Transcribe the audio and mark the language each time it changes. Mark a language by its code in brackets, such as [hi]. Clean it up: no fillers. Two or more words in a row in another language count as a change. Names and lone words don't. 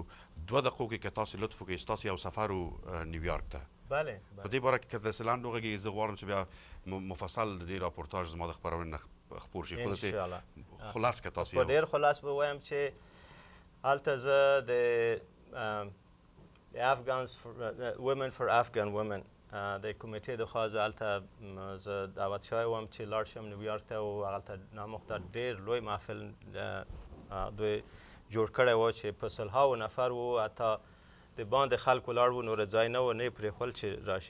[ps] 2 دقیقو کې که تاسو لطف وکړئ ستاسو یو سفر و نیویارک ته. بله. په دې باره کې که داسې لنډ وغږیږي زه غواړم چې بیا مفصل د دې راپورتاژ زما د خپرونې نه خپور شي. خو داسې خلاص که تاسو په ډېر خلاص به ووایم چې هلته زه د [en] women for Afghan women [ps] د کمیټې د خوا زه هلته زه دعوت شوی وم چې لاړ شم نیویارک ته او هلته نامختار ډېر لوی محفل دوی جوړ کړی و چې په سلهاوو نفر و، حتی د باندې خلک ولاړ وو، نور ځای نه و، نه یې پرېښول چې راشي.